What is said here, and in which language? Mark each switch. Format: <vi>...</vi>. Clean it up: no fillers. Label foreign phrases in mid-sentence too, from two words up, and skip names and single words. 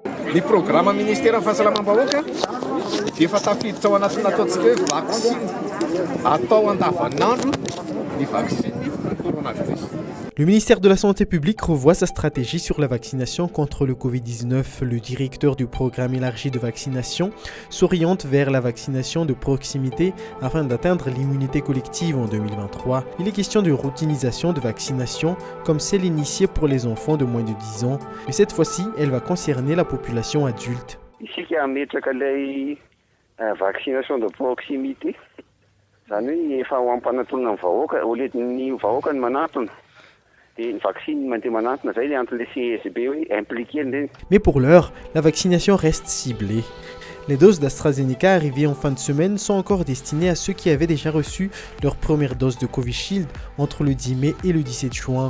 <mg>Ny programma ministera fahasalamam-bahoaka dia efa tafiditra ao anatin'ny ataontsika hoe vaksiny atao andavanandro ny vaksiny coronavirus.</mg> <fr>Le ministère de la Santé publique revoit sa stratégie sur la vaccination contre le Covid-19. Le directeur du programme élargi de vaccination s'oriente vers la vaccination de proximité afin d'atteindre l'immunité collective en 2023. Il est question de routinisation de vaccination comme celle initiée pour les enfants de moins de 10 ans. Mais cette fois-ci, elle va concerner la population adulte.</fr> <mg>Isika ametraka ilay</mg> <fr>vaccination de proximité.</fr> <mg>Zany hoe efa ho ampanatona ny vahoaka,</mg> <fr>au lieu</fr> <mg>ny vahoaka ny manatona.</mg> <fr>Mais pour l'heure, la vaccination reste ciblée. Les doses d'AstraZeneca arrivées en fin de semaine sont encore destinées à ceux qui avaient déjà reçu leur première dose de Covishield entre le 10 mai et le 17 juin.</fr>